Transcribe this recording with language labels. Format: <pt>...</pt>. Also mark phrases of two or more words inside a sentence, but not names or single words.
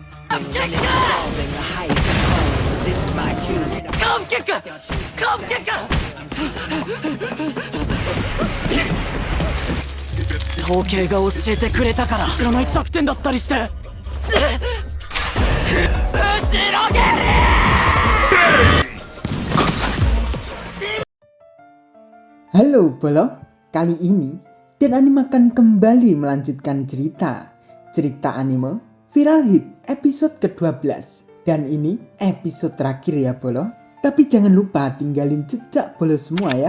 <ja>統計が教えてくれたから知らない弱点だったりして。後ろ蹴り。</ja> <id>Halo Bolo, kali ini Dan Anime akan kembali melanjutkan cerita anime Viral Hit episode ke-12. Dan ini episode terakhir ya Bolo. Tapi jangan lupa tinggalin jejak Bolo semua ya.</id>